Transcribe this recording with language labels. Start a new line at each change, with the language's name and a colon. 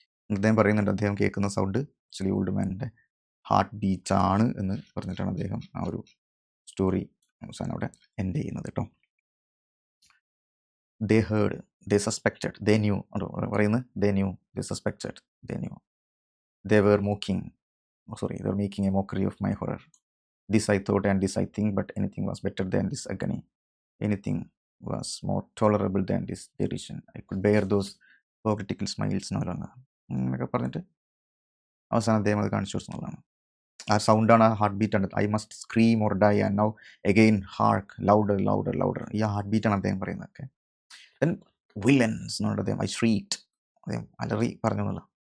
Malayalam: അദ്ദേഹം പറയുന്നുണ്ട് അദ്ദേഹം കേൾക്കുന്ന sound actually old മാനിൻ്റെ heart beat ആണ് എന്ന് പറഞ്ഞിട്ടാണ് അദ്ദേഹം ആ ഒരു സ്റ്റോറി അവസാനം അവിടെ എൻഡ് ചെയ്യുന്നത് കേട്ടോ.
English: they heard, they suspected, they knew
Malayalam: പറയുന്നത്,
English: They knew, they suspected, they knew, they were making a mockery of my horror. This I thought and this I think, but anything was better than this agony. Anything was more tolerable than this derision. I could bear those political smiles no longer.
Malayalam: എന്നൊക്കെ പറഞ്ഞിട്ട് അവസാനം അദ്ദേഹം അത് കാണിച്ചു കൊടുക്കുന്നതാണ്. ആ സൗണ്ടാണ്, ആ heart ബീറ്റാണ്.
English: I must scream or die and now again hark louder louder louder.
Malayalam: ഈ ഹാർട്ട് ബീറ്റാണ് അദ്ദേഹം പറയുന്നത്. ഒക്കെ ദെൻ വില്ലൻസ് എന്ന് പറഞ്ഞിട്ട് അദ്ദേഹം ഐ ഷ്രീറ്റ്, അദ്ദേഹം അലറി പറഞ്ഞൊന്നുമില്ല.